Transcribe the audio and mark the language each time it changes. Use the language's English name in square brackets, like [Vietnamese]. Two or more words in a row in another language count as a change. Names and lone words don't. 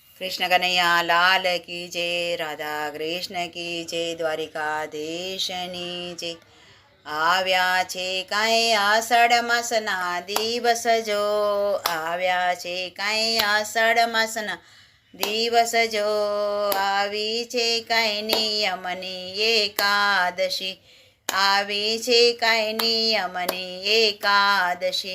[Hindi] कृष्ण कन्हैया लाल की जय। राधा कृष्ण की जय। [Gujarati] દ્વારિકાધીશની જય। આવ્યા છે કાંઈ આષાઢ માસના દિવસ જો, આવ્યા છે કાંઈ આષાઢ માસના દિવસ જો, આવી છે કાંઈ નિયમની એકાદશી, આવી છે કાંઈ નિયમની એકાદશી।